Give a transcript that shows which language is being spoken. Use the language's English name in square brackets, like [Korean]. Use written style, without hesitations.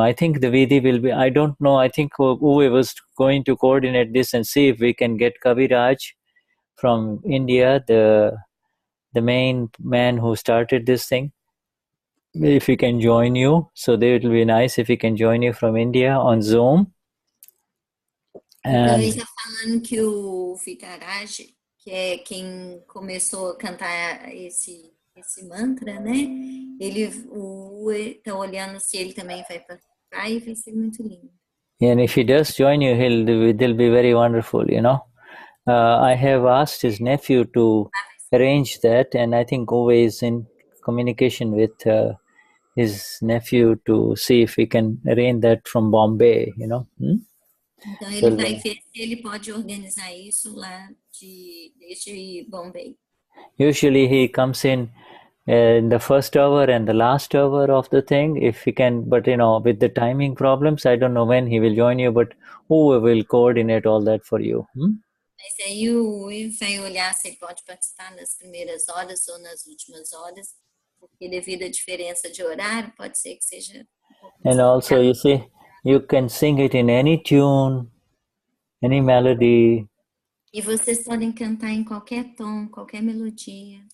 [English] I think the vidhi will be, I don't know, I think Uwe was going to coordinate this and see if we can get Kaviraj from India, the main man who started this thing, if he can join you. So it will be nice if he can join you from India on Zoom. [Portuguese] Ele está falando que o Vitaraj, que é quem começou a cantar esse mantra, né? Ele está olhando se ele também vai participar e vai ser muito lindo. [English] And if he does join you, they'll be very wonderful, I have asked his nephew to arrange that, and I think Uwe is in communication with his nephew to see if we can arrange that from Bombay, [Portuguese] Então ele vai ver se ele pode organizar isso lá desde Bombay. [English] Usually he comes in the first hour and the last hour of the thing, if he can, but with the timing problems, I don't know when he will join you, but Uwe will coordinate all that for you. [Portuguese] Mas aí o Uwe vai olhar se ele pode participar nas primeiras horas ou nas últimas horas, porque devido à diferença de horário, pode ser que seja [English] And also, you see, you can sing it in any tune, any melody. [Portuguese] E vocês podem cantar em qualquer tom, qualquer melodia.